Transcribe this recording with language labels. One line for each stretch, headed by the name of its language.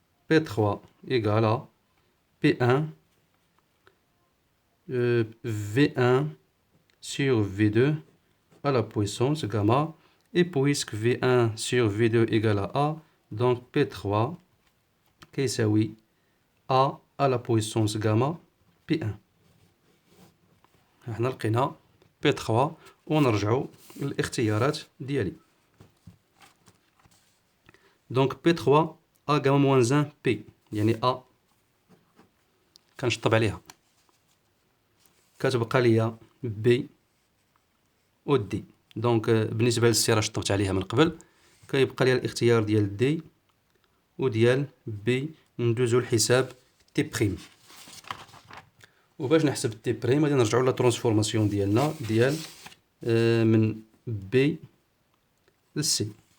French: P3 égale à P1 V1 sur V2 à la puissance gamma. Et puisque V1 sur V2 égale à A, donc P3
Arabic: كيساوي
French: A à la puissance gamma P1.
Arabic: هنا لقينا P3 ونرجعو للاختيارات ديالي. دونك P3 A gamma moins 1 P، يعني A كنشطب عليها كتبقى ليا B و D. دونك بالنسبة للسي راه شطبت عليها من قبل، كيبقى ليا الاختيار ديال D وديال B. ندوزو لحساب تي بريم. وباش نحسب تي بريم غادي نرجعو لا ترانسفورماسيون ديالنا ديال من بي لسي.